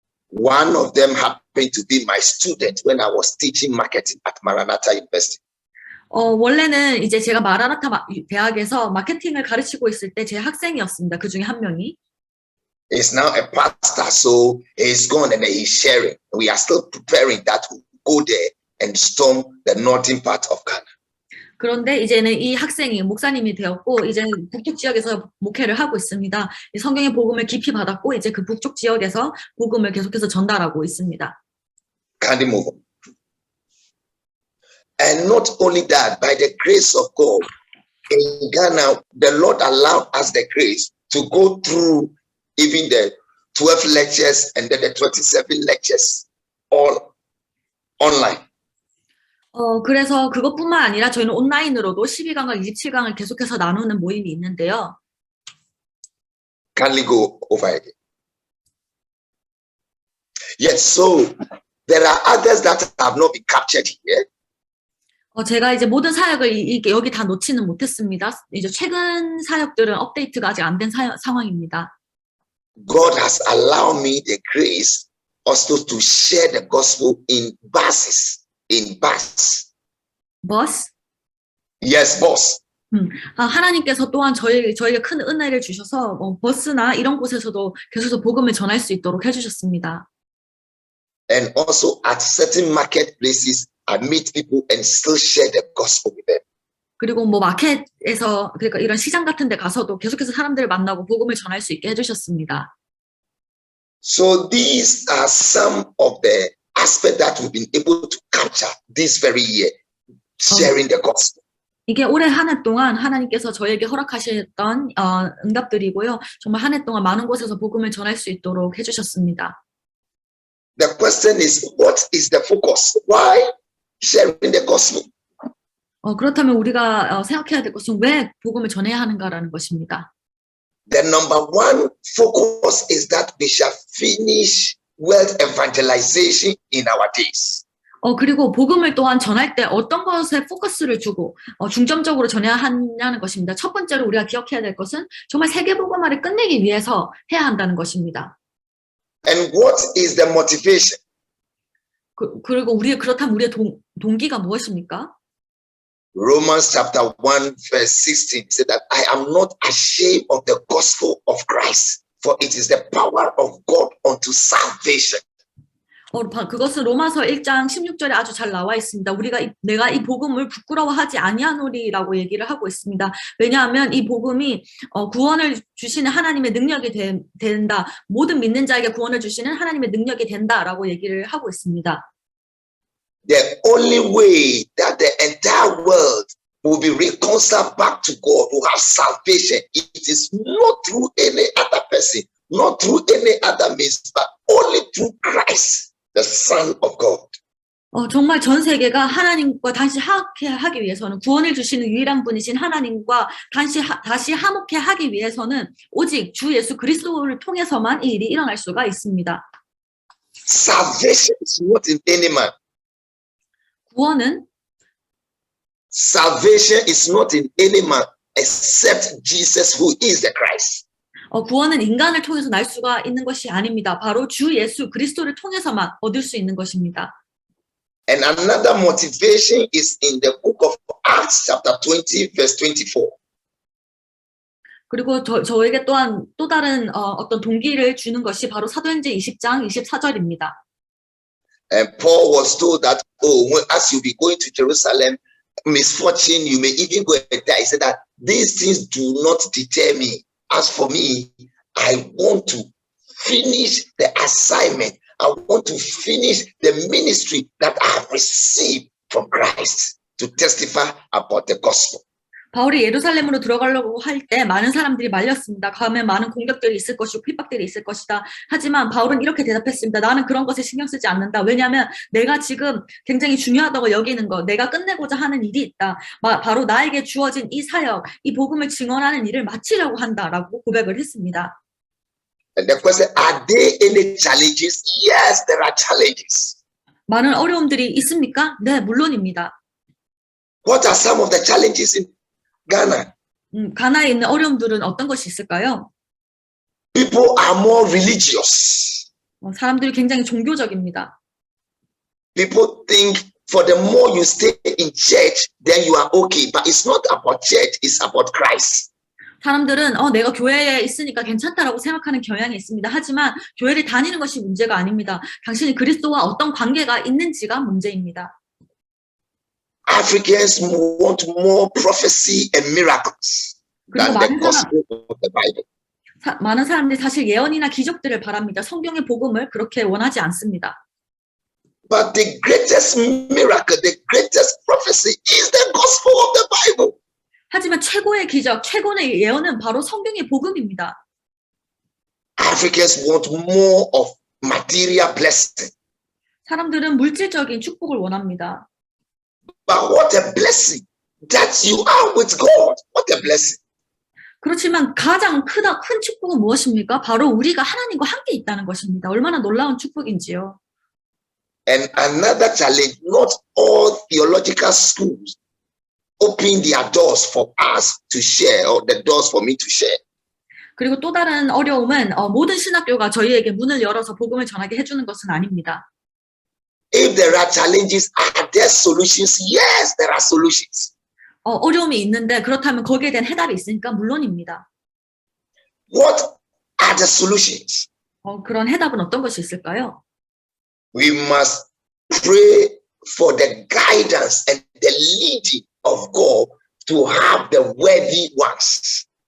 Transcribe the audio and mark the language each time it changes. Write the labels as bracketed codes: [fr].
[en] One of them happened to be my student when I was teaching marketing at Maranatha University. [ko] 원래는 이제 제가 마라나타 대학에서 마케팅을 가르치고 있을 때 제 학생이었습니다. 그 중에 한 명이. [en] He's now a pastor, so he's gone and he's sharing. We are still preparing that to go there and storm the northern part of Ghana. [ko] 그런데 이제는 이 학생이 목사님이 되었고 이제 북쪽 지역에서 목회를 하고 있습니다. 성경의 복음을 깊이 받았고 이제 그 북쪽 지역에서 복음을 계속해서 전달하고 있습니다. [en] Can you move on? And not only that, by the grace of God, in Ghana, the Lord allowed us the grace to go through even the 12 lectures and then the 27 lectures all online. [ko] 그래서 그것뿐만 아니라 저희는 온라인으로도 12강과 27강을 계속해서 나누는 모임이 있는데요. [en] Kindly go over again. Yes, so there are others that have not been captured here. [ko] 제가 이제 모든 사역을 여기 다 놓지는 못했습니다. 이제 최근 사역들은 업데이트가 아직 안 된 상황입니다. [en] God has allowed me the grace also to share the gospel in buses. In bus. [ko] 버스? [en] Yes, bus. [ko] 하나님께서 또한 저희에게 큰 은혜를 주셔서 버스나 이런 곳에서도 계속해서 복음을 전할 수 있도록 해주셨습니다. [en] And also at certain marketplaces, I meet people and still share the gospel with them. [ko] 그리고 뭐 마켓에서 그러니까 이런 시장 같은 데 가서도 계속해서 사람들을 만나고 복음을 전할 수 있게 해주셨습니다. [en] So these are some of the aspects that we've been able to capture this very year, sharing the gospel. [ko] 이게 올해 한 해 동안 하나님께서 저에게 허락하셨던 응답들이고요. 정말 한 해 동안 많은 곳에서 복음을 전할 수 있도록 해주셨습니다. [en] The question is, what is the focus? Why sharing the gospel? [ko] 그렇다면 우리가 생각해야 될 것은 왜 복음을 전해야 하는가라는 것입니다. [en] The number one focus is that we shall finish world evangelization in our days. [ko] 그리고 복음을 또한 전할 때 어떤 것에 포커스를 주고 중점적으로 전해야 하냐는 것입니다. 첫 번째로 우리가 기억해야 될 것은 정말 세계 복음화를 끝내기 위해서 해야 한다는 것입니다. [en] And what is the motivation? [ko] 그리고 그렇다면 우리의 동기가 무엇입니까? [en] Romans chapter 1 verse 16 said that I am not ashamed of the gospel of Christ, for it is the power of God unto salvation. [ko] 그것은 로마서 1장 16절에 아주 잘 나와 있습니다. 내가 이 복음을 부끄러워하지 아니하노리라고 얘기를 하고 있습니다. 왜냐하면 이 복음이 구원을 주시는 하나님의 능력이 된다. 모든 믿는 자에게 구원을 주시는 하나님의 능력이 된다라고 얘기를 하고 있습니다. [en] The only way that the entire world will be reconciled back to God, will have salvation, it is not through any other person, not through any other means, but only through Christ, the Son of God. [ko] 정말 전 세계가 하나님과 다시 화목하기 위해서는 구원을 주시는 유일한 분이신 하나님과 다시 화목해 하기 위해서는 오직 주 예수 그리스도를 통해서만 이 일이 일어날 수가 있습니다. [en] Salvation is not in any man. Salvation is not in any man except Jesus, who is the Christ. [ko] 구원은 인간을 통해서 날 수가 있는 것이 아닙니다. 바로 주 예수 그리스도를 통해서만 얻을 수 있는 것입니다. [en] And another motivation is in the book of Acts chapter 20 verse 24. [ko] 그리고 저에게 또한 또 다른 어떤 동기를 주는 것이 바로 사도행전 20장 24절입니다. [en] And Paul was told that, as you be going to Jerusalem, misfortune, you may even go and die. He said that these things do not deter me. As for me, I want to finish the assignment. I want to finish the ministry that I have received from Christ to testify about the gospel. [ko] 바울이 예루살렘으로 들어가려고 할 때 많은 사람들이 말렸습니다. 가면 많은 공격들이 있을 것이고 핍박들이 있을 것이다. 하지만 바울은 이렇게 대답했습니다. 나는 그런 것에 신경 쓰지 않는다. 왜냐하면 내가 지금 굉장히 중요하다고 여기는 것, 내가 끝내고자 하는 일이 있다. 바로 나에게 주어진 이 사역, 이 복음을 증언하는 일을 마치려고 한다라고 고백을 했습니다. [en] And the question, are there any challenges? Yes, there are challenges. [ko] 많은 어려움들이 있습니까? 네, 물론입니다. [en] What are some of the challenges in Ghana? [ko] 가나에 있는 어려움들은 어떤 것이 있을까요? [en] People are more religious. [ko] 사람들이 굉장히 종교적입니다. [en] People think for the more you stay in church, then you are okay. But it's not about church, it's about Christ. [ko] 사람들은 내가 교회에 있으니까 괜찮다라고 생각하는 경향이 있습니다. 하지만 교회를 다니는 것이 문제가 아닙니다. 당신이 그리스도와 어떤 관계가 있는지가 문제입니다. [en] Africans want more prophecy and miracles than the gospel of the Bible. [ko] 많은 사람들이 사실 예언이나 기적들을 바랍니다. 성경의 복음을 그렇게 원하지 않습니다. [en] But the greatest miracle, the greatest prophecy is the gospel of the Bible. [ko] 하지만 최고의 기적, 최고의 예언은 바로 성경의 복음입니다. [en] Africans want more of material blessing. [ko] 사람들은 물질적인 축복을 원합니다. [en] But what a blessing that you are with God. What a blessing. [ko] 그렇지만 가장 큰 축복은 무엇입니까? 바로 우리가 하나님과 함께 있다는 것입니다. 얼마나 놀라운 축복인지요. [en] And another challenge, not all theological schools open their doors for us to share, or the doors for me to share. [ko] 그리고 또 다른 어려움은 모든 신학교가 저희에게 문을 열어서 복음을 전하게 해주는 것은 아닙니다. [en] If there are challenges, are there solutions? Yes, there are solutions. [ko] 어려움이 있는데 그렇다면 거기에 대한 해답이 있으니까 물론입니다. [en] What are the solutions? [ko] 그런 해답은 어떤 것이 있을까요? [en] We must pray for the guidance and the leading of God to have the worthy ones.